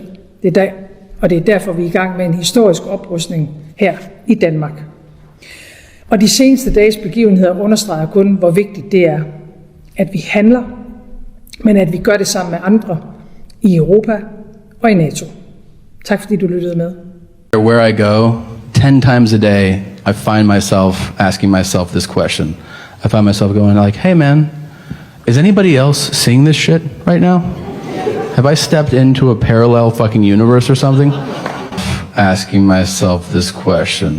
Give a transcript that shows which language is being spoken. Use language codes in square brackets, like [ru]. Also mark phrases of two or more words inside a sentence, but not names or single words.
[da] Og det er derfor, vi er i gang med en historisk oprustning her i Danmark. Og de seneste dages begivenheder understreger kun, hvor vigtigt det er, at vi handler, men at vi gør det sammen med andre i Europa og i NATO. Tak fordi du lyttede med. [en] Where I go, 10 times a day, I find myself asking myself this question. I find myself going like, hey man, is anybody else seeing this shit right now? Have I stepped into a parallel fucking universe or something? Asking myself this question.